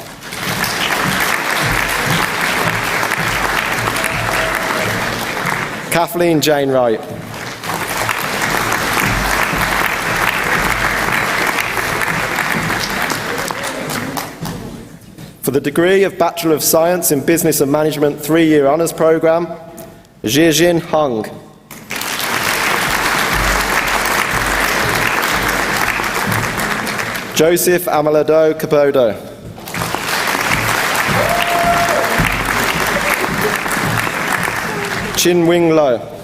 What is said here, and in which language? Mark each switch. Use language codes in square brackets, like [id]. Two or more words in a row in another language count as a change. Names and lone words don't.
[en] Kathleen Jane Wright. For the degree of Bachelor of Science in Business and Management 3-year honours programme, Jiejin Hung. Joseph Amalado Capodo. Chin Wing Lo.